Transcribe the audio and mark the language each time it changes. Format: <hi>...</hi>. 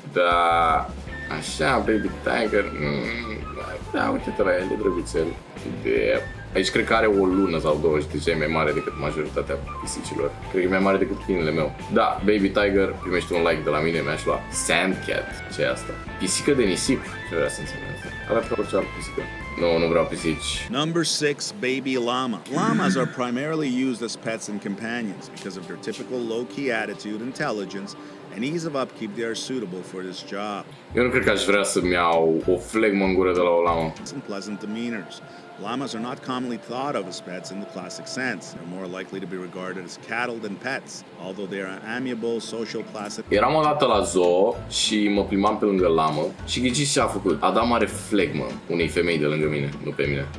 <ro>Da, așa, baby tiger, da, uite-te la el, e drăguțel. De... Aici cred că are o lună sau două și deja e mai mare decât majoritatea pisicilor. Cred că e mai mare decât câinele meu. Da, baby tiger, primește un like de la mine, mi-aș lua. Sandcat, ce e asta? Pisică de nisip, ce vrea să însemne asta? Arată ca orice altă pisică. Nu vreau pisici.</ro> <en>Number 6, baby llama. Llamas are primarily used as pets and companions because of their typical low-key attitude, intelligence, and ease of upkeep, they are suitable for this job.</en> <ro>Eu nu cred că aș vrea să-mi iau o flegmă în gură de la o lamă.</ro> <en>And pleasant demeanors. Llamas are not commonly thought of as pets in the classic sense. They're more likely to be regarded as cattle than pets, although they are amiable, social, placid.</en> <ro>Eram odată la zoo și mă plimbam pe lângă lamă și ghiciți ce a făcut? A dat mare flegmă unei femei de lângă mine, nu pe mine.</ro>